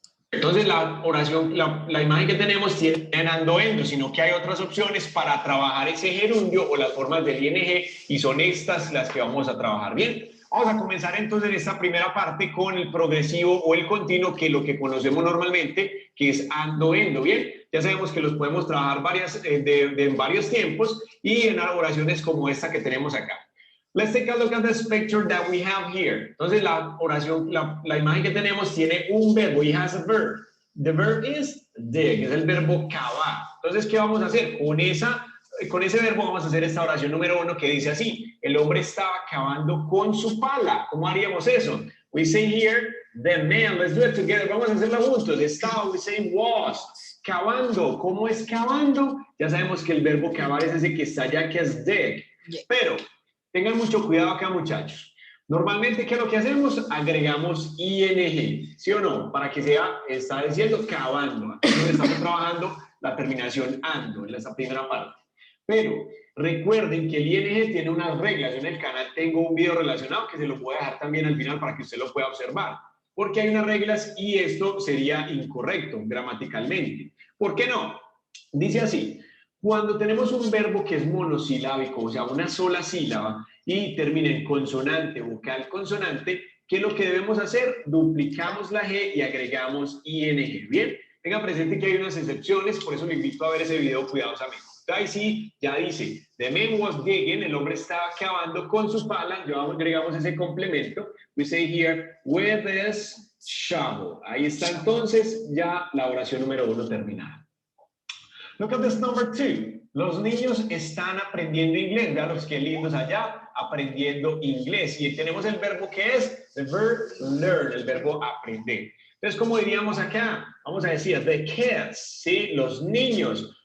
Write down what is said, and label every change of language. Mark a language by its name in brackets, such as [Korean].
[Spanish] Entonces la oración, la imagen que tenemos tiene ando endo, sino que hay otras opciones para trabajar ese gerundio o las formas del ing y son estas las que vamos a trabajar. Bien, vamos a comenzar entonces en esta primera parte con el progresivo o el continuo, que es lo que conocemos normalmente, que es ando endo. Bien, ya sabemos que los podemos trabajar en varios tiempos y en oraciones como esta que tenemos acá. [English] Let's take a look at this picture that we have here. [Spanish] Entonces, la oración, la imagen que tenemos tiene un verbo. [English] It has a verb. The verb is dig, [Spanish] es el verbo cavar. Entonces, ¿qué vamos a hacer? Con ese verbo vamos a hacer esta oración número 1 que dice así. El hombre estaba cavando con su pala. ¿Cómo haríamos eso? [English] We say here, the man, let's do it together. [Spanish] Vamos a hacerlo juntos. Estaba, [English] we say was. [Spanish] Cavando. ¿Cómo es cavando? Ya sabemos que el verbo cavar es ese que está allá, que es dig. Pero... tengan mucho cuidado acá, muchachos. Normalmente, ¿qué es lo que hacemos? Agregamos ing, ¿sí o no? Para que está diciendo cavando. Aquí estamos trabajando la terminación ando, en esta primera parte. Pero recuerden que el ing tiene unas reglas. Yo en el canal tengo un video relacionado que se lo voy a dejar también al final para que usted lo pueda observar. Porque hay unas reglas y esto sería incorrecto gramaticalmente. ¿Por qué no? Dice así. Cuando tenemos un verbo que es monosilábico, o sea, una sola sílaba, y termina en consonante, vocal, consonante, ¿qué es lo que debemos hacer? Duplicamos la G y agregamos ing. Bien, tengan presente que hay unas excepciones, por eso le invito a ver ese video cuidadosamente. Ahí sí, ya dice, [English] the man was digging, [Spanish] el hombre estaba cavando con su pala, ya agregamos ese complemento. [English] We say here, with his shovel. [Spanish] Ahí está entonces ya la oración número 1 terminada. [English] Look at this number 2. [Spanish] Los niños están aprendiendo inglés. Vean los que lindos allá, aprendiendo inglés. Y tenemos el verbo que es, [English] the verb learn, [Spanish] el verbo aprender. Entonces, ¿cómo diríamos acá? Vamos a decir, the kids, ¿sí? Los niños.